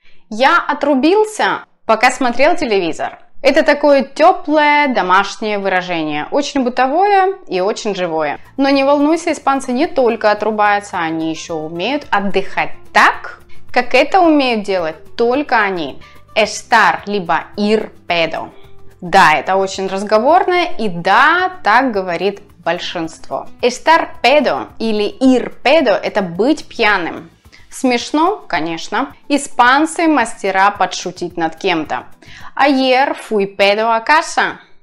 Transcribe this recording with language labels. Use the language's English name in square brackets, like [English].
[Russian] Я отрубился, пока смотрел телевизор. Это такое теплое домашнее выражение, очень бытовое и очень живое. Но не волнуйся, испанцы не только отрубаются, они еще умеют отдыхать так, как это умеют делать только они. [Spanish] Estar либо ir pedo. [Russian] Да, это очень разговорное, и да, так говорит большинство. [Spanish] Estar pedo [Russian] или [Spanish] ir pedo [Russian] – это быть пьяным. Смешно, конечно. Испанцы мастера подшутить над кем-то. [Spanish] Ayer fui pedo a casa.